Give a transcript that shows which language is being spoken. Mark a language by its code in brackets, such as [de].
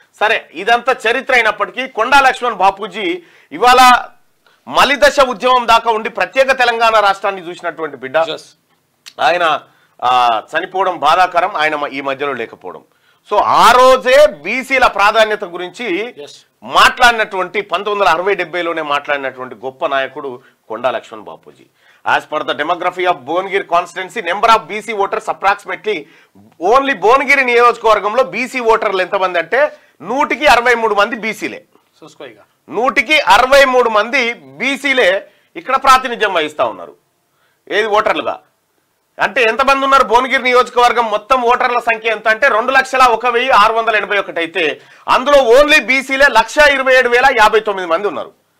[te] సరే, ఇదంతా చరిత్ర అయినప్పటికీ కొండా లక్ష్మణ్ బాపూజీ ఇవాళ మలిదశ ఉద్యమం దాకా ఉండి ప్రత్యేక తెలంగాణ రాష్ట్రాన్ని చూసినటువంటి బిడ్డ. ఆయన చనిపోవడం బాధాకరం, ఆయన ఈ మధ్యలో లేకపోవడం. సో ఆ రోజే బీసీల ప్రాధాన్యత గురించి మాట్లాడినటువంటి 1960-70లోనే మాట్లాడినటువంటి గొప్ప నాయకుడు కొండా Laxman Bapuji. [en] As per the demography of Bongir constituency, number of BC voters approximately only [te] Bongir నియోజకవర్గంలో BC ఓటర్లు ఎంతమంది అంటే 163 మంది బీసీలే. 163 మంది బీసీలే ఇక్కడ ప్రాతినిధ్యం వహిస్తా ఉన్నారు. ఏది ఓటర్లుగా అంటే ఎంతమంది ఉన్నారు? భువనగిరి నియోజకవర్గం మొత్తం ఓటర్ల సంఖ్య ఎంత అంటే 2,01,681 అయితే అందులో ఓన్లీ బీసీలే 1,27,059 మంది ఉన్నారు.